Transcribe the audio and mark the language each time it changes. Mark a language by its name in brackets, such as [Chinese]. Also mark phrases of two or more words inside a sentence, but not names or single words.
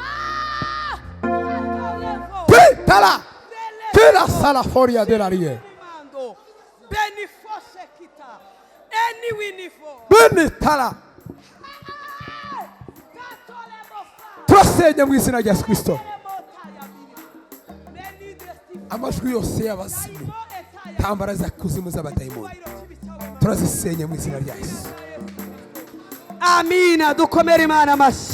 [Kinyarwanda] Tala tela sala foria de la rie beni foshe kita eni winifo beni tala. Turasenye mu izina rya Yesu Kristo. Amajwi yose y'abazimu, tambara za kuzimu z'abadayimoni, turazisenye mu izina rya Yesu. Amina. Dukomere Imana amashyi.